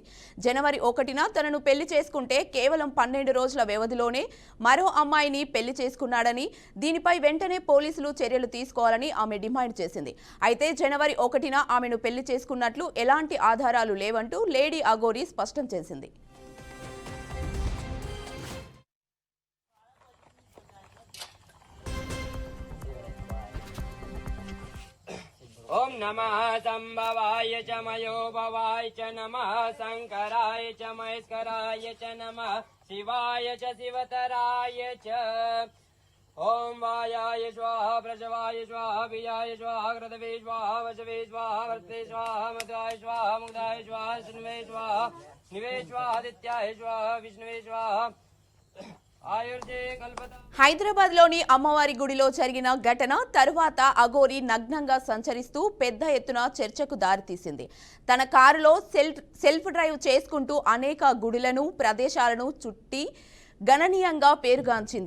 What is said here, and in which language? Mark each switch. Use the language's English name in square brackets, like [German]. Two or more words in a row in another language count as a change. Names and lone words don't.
[Telugu] జనవరి 1న తనను పెళ్లి చేసుకుంటే కేవలం 12 రోజుల వ్యవధిలోనే మరో అమ్మాయిని పెళ్లి చేసుకున్నాడని, దీనిపై వెంటనే పోలీసులు చర్యలు తీసుకోవాలని ఆమె డిమాండ్ చేసింది. అయితే జనవరి 1న ఆమెను పెళ్లి చేసుకున్నట్లు ఎలాంటి ఆధారాలు లేవంటూ లేడీ అఘోరి స్పష్టం చేసింది. [Sanskrit] ओम नमः संभवाय च मयोभवाय च नमः शंकराय च महेश्वराय च नमः शिवाय च शिवतराय च ओम वायाय स्वाहा प्रजवाय स्वाहा बीजाय स्वाहा कृतवे स्वाहा वशवे स्वाहा वर्ते स्वाहा मदाय स्वाहा मुग्धाय स्वाहा शृण्वे स्वाहा निवे स्वाहा आदित्याय स्वाहा विष्णुवे स्वाहा [Telugu] హైదరాబాద్ లోని అమ్మవారి గుడిలో జరిగిన ఘటన తరువాత అఘోరి నగ్నంగా సంచరిస్తూ పెద్ద ఎత్తున చర్చకు దారితీసింది. తన కారులో సెల్ఫ్ డ్రైవ్ చేసుకుంటూ అనేక గుడులను ప్రదేశాలను చుట్టి గణనీయంగా పేరుగాంచింది.